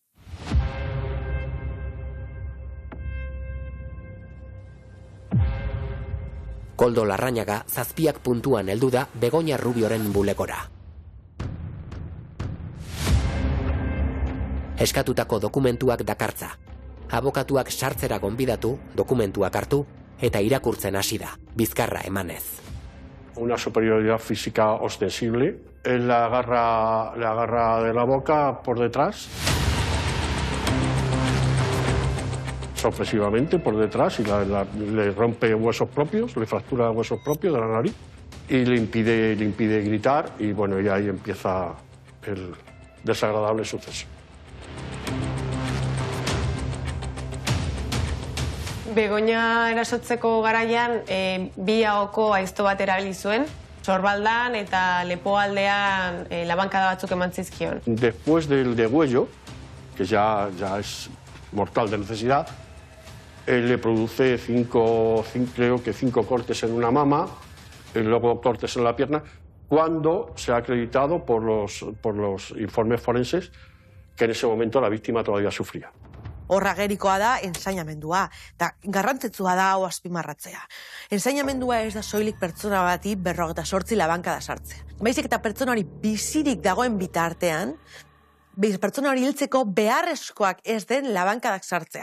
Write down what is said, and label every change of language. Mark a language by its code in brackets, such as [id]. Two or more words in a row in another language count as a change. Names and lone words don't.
[eu] Koldo Larrañaga 7 puntuan heldu da Begoña Rubioren bulegora. Eskatutako dokumentuak dakartza. Abokatuak sartzera gonbidatu, dokumentuak hartu eta irakurtzen hasi da, bizkarra emanez. [es] Una superioridad física ostensible. Él la agarra de la boca por detrás, sorpresivamente por detrás, y le rompe huesos propios, le fractura huesos propios de la nariz y le impide gritar, y bueno, y ahí empieza el desagradable suceso. [eu] Begoña erasotzeko garaian bi ahoko aizto bat erabili zuen, sorbaldan eta lepoaldean labankada batzuk eman zizkion. [es] Después del degüello, que ya es mortal de necesidad, le produce 5 cortes en una mama, luego cortes en la pierna, cuando se ha acreditado por los informes forenses que en ese momento la víctima todavía sufría. [eu] Horra gerikoa da ensainamendua, eta garrantzitsua da hau azpimarratzea. Ensainamendua ez da soilik pertsona bati 58 labankada sartzea. Baizik eta pertsona hori bizirik dagoen bitartean, pertsona hori hiltzeko beharrezkoak ez den labankadak sartzea.